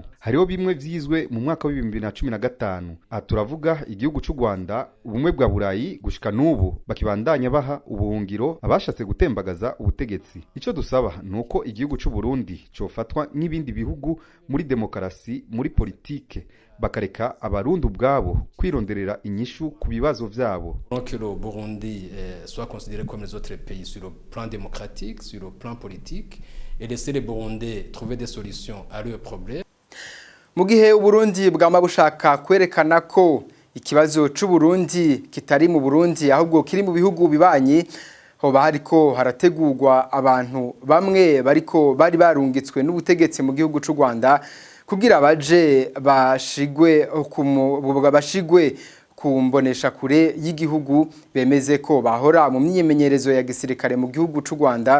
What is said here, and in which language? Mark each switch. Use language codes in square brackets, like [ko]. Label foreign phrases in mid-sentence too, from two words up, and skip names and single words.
[rn] Hariho bimwe vyizwe mu mwaka wa 2015 aturavuga igihugu cy'u Rwanda ubumwe bwa Burayi gushika n'ubu bakibandanya baha ubuhungiro abashatse gutembagaza ubutegetsi. Ico dusaba nuko igihugu cy'u Burundi cofatwa n'ibindi bihugu muri demokarasi muri politike bakareka abarundi ubwabo kwironderera inyishu ku bibazo vyabo. [fr] Que le Burundi soit considéré comme les autres pays sur le plan démocratique, sur le plan politique et laisser les Burundais trouver des solutions à leurs problèmes. [rn] Mu gihe Uburundi bwama bushaka kwerekana ko ikibazo c'u Burundi kitari mu Burundi ahubwo kiri mu bihugu bibanyi hoba hariko harategurwa abantu bamwe bari barungitswe n'ubutegetsi mu gihugu c'u Rwanda kugira baje bashigwe kumbonesha kure y'igihugu bemeze ko bahora mu myimenyerezo ya gisirikare mu gihugu c'u Rwanda.